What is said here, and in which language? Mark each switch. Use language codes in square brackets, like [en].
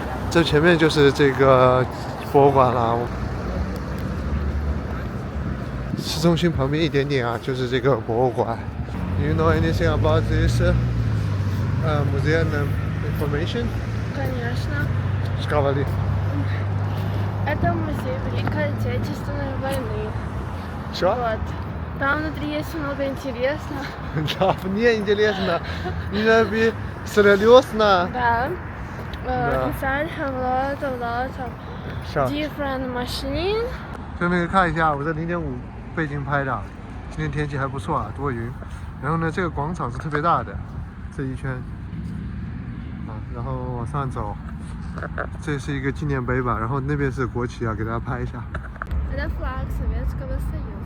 [zh] 这前面就是这个博物馆了。市中心旁边一点点啊，就是这个博物馆。 [en] You know anything about this museum information? [ru] Конечно. Сказали. Это музей Великой Отечественной войны. Что? Вот. Там внутри есть много интересного. Да, мне интересно. Мне серьезно. Да. Да. [en] Inside have lots of Shot. different machines. [zh] 顺便看一下我这0.5倍镜拍的，今天天气还不错啊，多云。然后呢，这个广场是特别大的，这一圈啊，然后往上走，这是一个纪念碑吧，然后那边是国旗啊，给大家拍一下。 [ru] Это флаг Советского Союза.